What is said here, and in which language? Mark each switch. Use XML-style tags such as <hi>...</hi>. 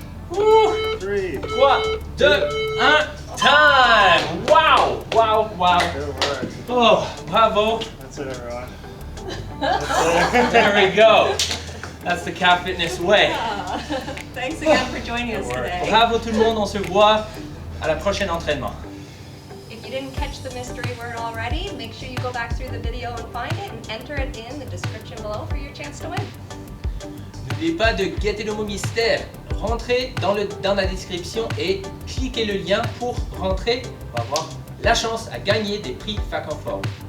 <en>Woo. 3. 3, 2, 1, time! Wow! Wow, wow. Good work. Oh, bravo. That's it, everyone. There we go. That's the Cat Fitness way. Yeah. Thanks again for joining us today.</en> <fr>Bravo tout le monde, on se voit à la prochaine entraînement.</fr> <en>If you didn't catch the mystery word already, make sure you go back through the video and find it and enter it in the description below for your chance to win.</en> <fr>N'oubliez pas de guetter le mot mystère. Rentrez dans la description et cliquez le lien pour rentrer pour avoir la chance à gagner des prix Fac en Forme.</fr>